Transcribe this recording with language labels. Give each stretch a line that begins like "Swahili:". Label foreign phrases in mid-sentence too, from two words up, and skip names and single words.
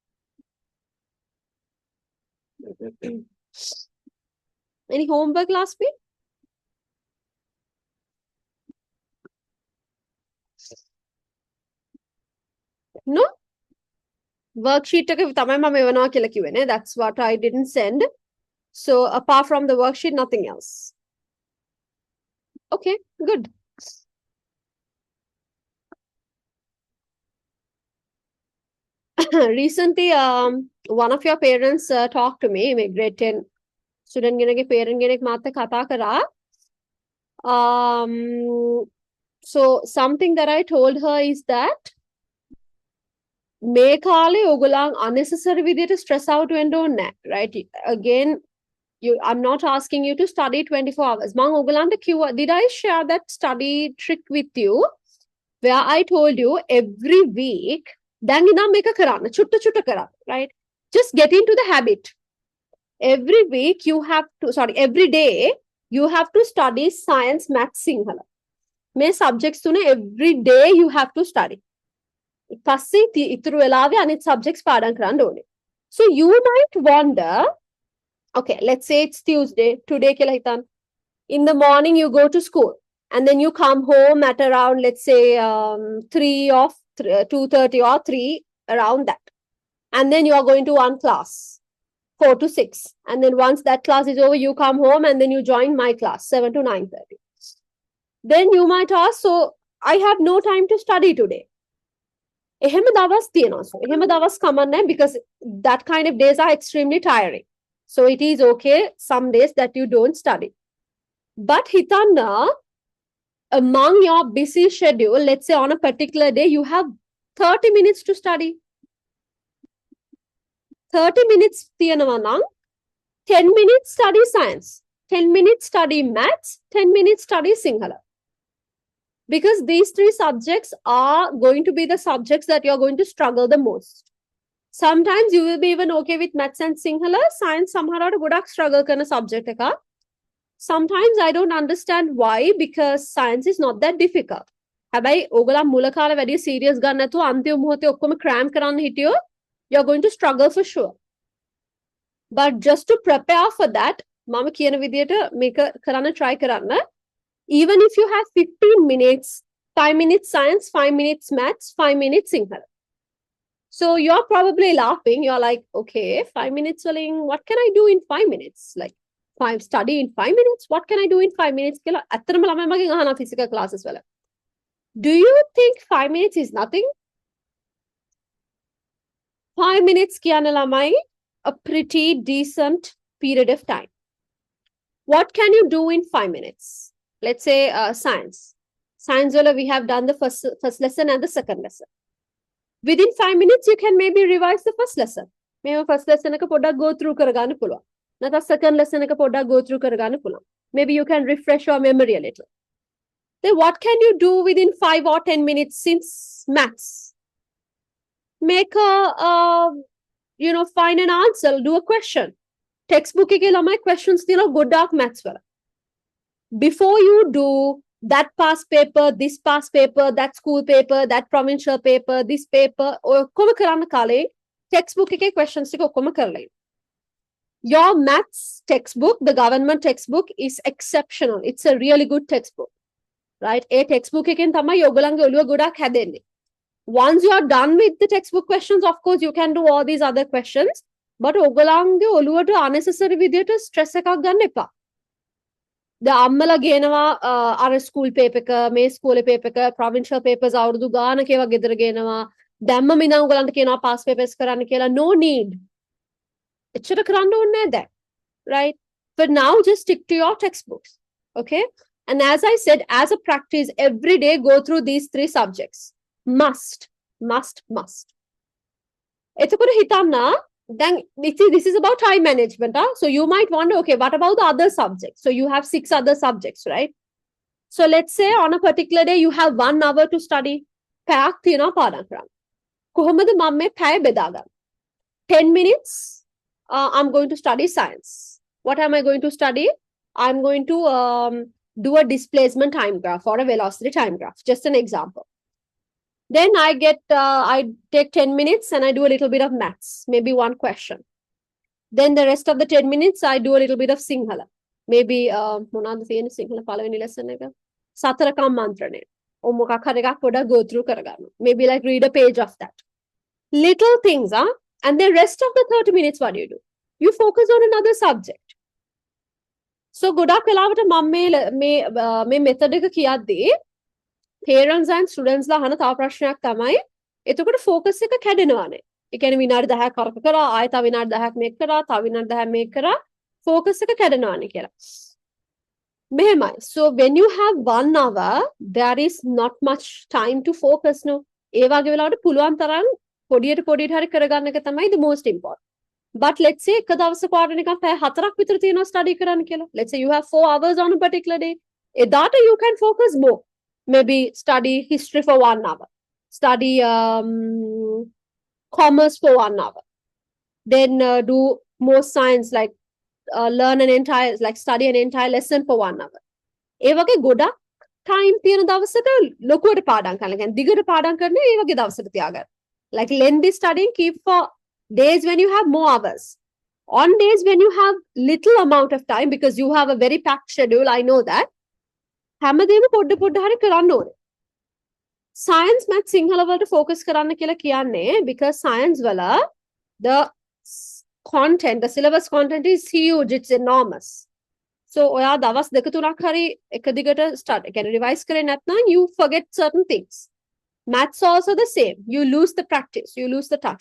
English: Any homework last week? No?
Sinhala: Worksheet එක තමයි මම එවනවා කියලා කිව්වේ නේ.
English: That's what I didn't send. So apart from the worksheet, nothing else. Okay, good. Recently, one of your parents talked to me, my grade 10 student
Sinhala: ගෙනගේ parent කෙනෙක් මාත් එක්ක කතා කරා.
English: So something that I told her is that
Sinhala: මේ කාලේ ඔයගොල්ලන් unnecessary විදියට stress out වෙන්න ඕනේ නැහැ,
English: right? Again, I'm not asking you to study 24 hours.
Sinhala: මම ඔයගොල්ලන්ට කිව්වා,
English: did I share that study trick with you where I told you every week
Sinhala: දැන් ඉඳන් මේක කරන්න චුට්ට කරන්න,
English: right? Just get into the habit. Every week you have to, every day you have to study science, maths, Sinhala. May subjects tune every day you have to study.
Sinhala: පස්සේ ඉතුරු වෙලාවේ අනිත් subjects පාඩම් කරන්න ඕනේ.
English: So you might wonder, okay, let's say it's Tuesday, today
Sinhala: කියලා හිතන්න.
English: In the morning you go to school and then you come home at around, let's say 3 or 2:30 or 3, around that. And then you are going to one class, 4 to 6. And then once that class is over, you come home and then you join my class, 7 to 9:30. Then you might ask, so I have no time to study today.
Sinhala: එහෙම දවස් තියෙනවා.
English: So
Sinhala: එහෙම දවස් කමන්නේ
English: because that kind of days are extremely tiring. So it is okay some days that you don't study. But හිතන්න, among your busy schedule, let's say on a particular day, you have 30 minutes to study. 30 minutes
Sinhala: තියෙනවා නම්
English: 10 minutes study science, 10 minutes study maths, 10 minutes study Sinhala. Because these 3 subjects are going to be the subjects that you're going to struggle the most. Sometimes you will be even okay with maths and Sinhala. Science somehow
Sinhala: godak struggle karna subject ekak.
English: Sometimes I don't understand why, because science is not that difficult.
Sinhala: හැබැයි ඕගොල්ලෝ මුල කාලේ වැඩි serious ගන්න නැතුව අන්තිම මොහොතේ ඔක්කොම cram කරන්න හිටියෝ,
English: you're going to struggle for sure. But just to prepare for that,
Sinhala: මම කියන විදියට මේක කරන්න try කරන්න.
English: Even if you have 15 minutes, 5 minutes science, 5 minutes maths, 5 minutes Sinhala. So you're probably laughing. You're like, okay, 5 minutes, what can I do in 5 minutes? Like, 5 study in 5 minutes? What can I do in 5 minutes? Physical classes. Do you think 5 minutes is nothing? 5 minutes kianalamai, a pretty decent period of time. What can you do in 5 minutes? Let's say science. Science, we have done the first lesson and the second lesson. Within 5 minutes, you can maybe revise the first lesson.
Sinhala: Maybe first lesson එක පොඩ්ඩක්
English: go through
Sinhala: කරගන්න පුළුවන්. නැත්නම් second lesson එක පොඩ්ඩක්
English: go through
Sinhala: කරගන්න පුළුවන්.
English: Maybe you can refresh your memory a little. Then what can you do within 5 or 10 minutes since maths? Make find an answer, do a question.
Sinhala: Textbook එකේ ළමයි questions තියෙනවා ගොඩාක් maths වල.
English: Before you do that past paper, this past paper, that school paper, that provincial paper, this paper,
Sinhala: ඔක්කොම කරන්න කාලේ textbook එකේ questions ටික ඔක්කොම කරලා.
English: Your maths textbook, the government textbook, is exceptional. It's a really good textbook.
Sinhala: Right? A textbook එකෙන් තමයි ඔයගොල්ලන්ගේ ඔළුව ගොඩක් හැදෙන්නේ.
English: Once you are done with the textbook questions, of course, you can do all these other questions.
Sinhala: But ඔයගොල්ලන්ගේ ඔළුවට unnecessary විදියට stress එකක් ගන්න එපා. The අම්මලා ගේනවා අර
English: school paper
Sinhala: එක, මේ ස්කූලේ පේපර් එක,
English: provincial papers
Sinhala: අවුරුදු ගානක ඒවා ගෙදර ගේනවා. දැම්ම මිනම් ඔයගලන්ට කියනවා
English: pass papers
Sinhala: කරන්න කියලා.
English: No need.
Sinhala: එච්චර කරන්න ඕනේ නැහැ දැන්.
English: Right? But now just stick to your textbooks. Okay? And as I said, as a practice, every day go through these 3 subjects. Must.
Sinhala: එතකොට හිතන්න,
English: then this is about time management. So you might wonder, okay, what about the other subjects? So you have 6 other subjects, right? So let's say on a particular day, you have 1 hour to study.
Sinhala: පැයක් තියෙනවා පාඩම් කරන්න. කොහොමද මම මේ පැය බෙදාගන්නේ?
English: 10 minutes, I'm going to study science. What am I going to study? I'm going to do a displacement time graph or a velocity time graph. Just an example. Then I take 10 minutes and I do a little bit of maths, maybe 1 question. Then the rest of the 10 minutes, I do a little bit of Sinhala. Maybe,
Sinhala: මොනවද තියෙන Sinhala පළවෙනි lesson එක? සතරකම් මන්ත්‍රණය. Or මොකක් හරි එකක් පොඩ්ඩක් go through කරගන්න.
English: Maybe like read a page of that. Little things, and the rest of the 30 minutes, what do? You focus on another subject.
Sinhala: So ගොඩක් වෙලාවට මම මේ method එක කියද්දී
English: parents and students
Sinhala: ලා අහන තව ප්‍රශ්නයක් තමයි, එතකොට focus එක කැඩෙනවානේ. ඒ කියන්නේ විනාඩි 10ක් කරක කරා, ආයෙ තව විනාඩි 10ක් මේක කරා, තව විනාඩි 10ක් මේක කරා, focus එක කැඩෙනවානේ කියලා. මෙහෙමයි.
English: So when you have 1 hour, there is not much time to focus, no.
Sinhala: ඒ වගේ වෙලාවට පුළුවන් තරම් පොඩියට හරි කරගන්න එක තමයි
English: the most important. But let's say
Sinhala: එක දවසක වාට නිකන් පැය 4ක් විතර තියෙනවා study කරන්න කියලා.
English: Let's say you have 4 hours on a particular day. එදාට you can focus more. Maybe study history for 1 hour. Study commerce for 1 hour. then do more science, like study an entire lesson for 1 hour.
Sinhala: ඒ වගේ ගොඩක් time තියෙන දවසක ලොකුවට පාඩම් කරන්න. කියන්නේ දිගට පාඩම් කරන ඒ වගේ දවසට තියාගන්න.
English: Like lengthy studying, keep for days when you have more hours. On days when you have little amount of time, because you have a very packed schedule, I know that.
Sinhala: හැමදේම පොඩ පොඩ හරි කරන්න ඕනේ.
English: Science, math,
Sinhala: සිංහල වලට focus කරන්න කියලා කියන්නේ
English: because science වල the content, the syllabus content is huge, it's enormous.
Sinhala: So ඔයා දවස් දෙක තුනක් හරි එක දිගට start කියන්නේ revise කරේ නැත්නම්
English: you forget certain things. Maths also the same. You lose the practice, you lose the touch.